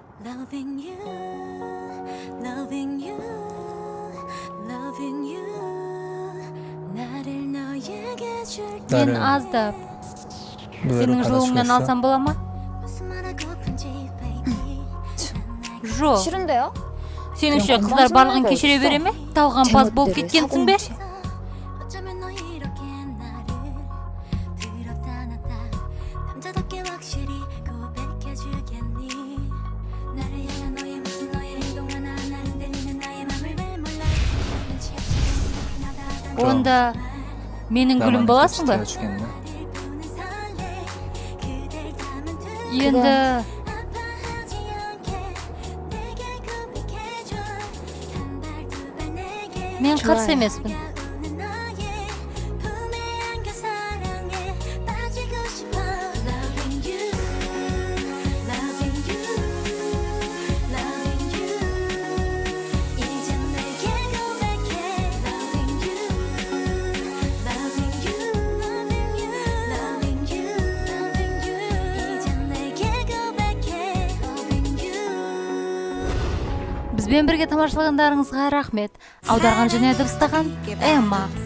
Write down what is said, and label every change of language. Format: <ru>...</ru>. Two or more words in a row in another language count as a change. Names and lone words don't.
<en>Loving you, loving you, loving you.</en> <ko>나를 너에게 줄게.</ko> <kk>мен аздап сенің жолыңнан алсам бола ма?</kk> <ko>무슨 말하고픈지 baby.</ko> <kk>жоқ.</kk> <ko>싫은데요?</ko> <kk>сеніңше қыздар барлығын кешіре бере ме? талғампаз болып кеткенсің бе?</kk> <ko>어쩌면 너 이렇게 나를 들었다 놨다 남자답게 확실히 고백해주겠니 나를 향한 너의 모습 너의 행동 하나하나 흔들리는 나의 맘을 왜 몰라 눈치 없이 나다</ko> <kk>онда менің гүлім боласың ба?</kk> <ko>나를 보는 설레 그댈 닮은 두</ko> <kk>енді</kk> <ko>아파하지 않게 내게 고백해줘 한 발 두 발 내게</ko> <kk>мен қарсы емеспін.</kk> <ko>다가오는 너의 품에 안겨 사랑에 빠지고 싶어</ko> <en>Loving you, loving you, loving you</en> <ko>이젠 내게 고백해</ko> <en>Loving you, loving you, loving you, loving you, loving you</en> <ko>이젠 내게 고백해</ko> <en>Loving you</en> <kk>бізбен бірге тамашалағандарыңызға рахмет. аударған және дыбыстаған Эмма.</kk>